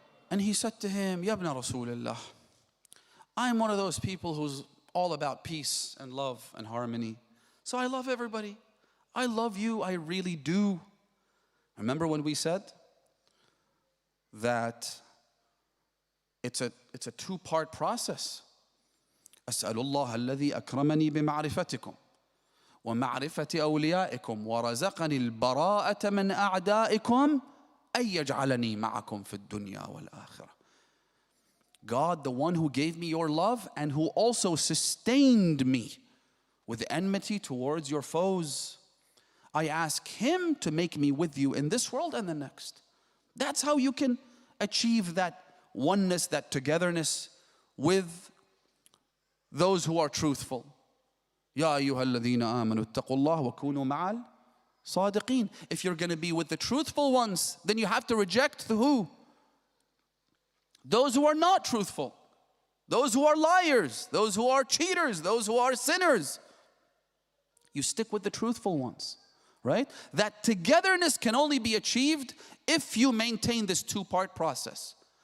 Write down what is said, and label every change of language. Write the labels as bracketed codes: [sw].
[en] And he said to him, Ya ibn Rasulullah, I'm one of those people who's all about peace and love and harmony. So I love everybody. I love you, I really do. Remember when we said that it's a two-part process. [ar] أسأل الله الذي أكرمني بمعرفتكم ومعرفة أوليائكم ورزقني البراءة من أعدائكم أن يجعلني معكم في الدنيا والآخرة. [en] God, the one who gave me your love and who also sustained me with enmity towards your foes, I ask him to make me with you in this world and the next. That's how you can achieve that oneness, that togetherness with those who are truthful. [ar] يا أيها الذين آمنوا اتقوا الله وكونوا مع الصادقين. [en] If you're going to be with the truthful ones, then you have to reject the who? Those who are not truthful, those who are liars, those who are cheaters, those who are sinners. You stick with the truthful ones, right? That togetherness can only be achieved if you maintain this two-part process.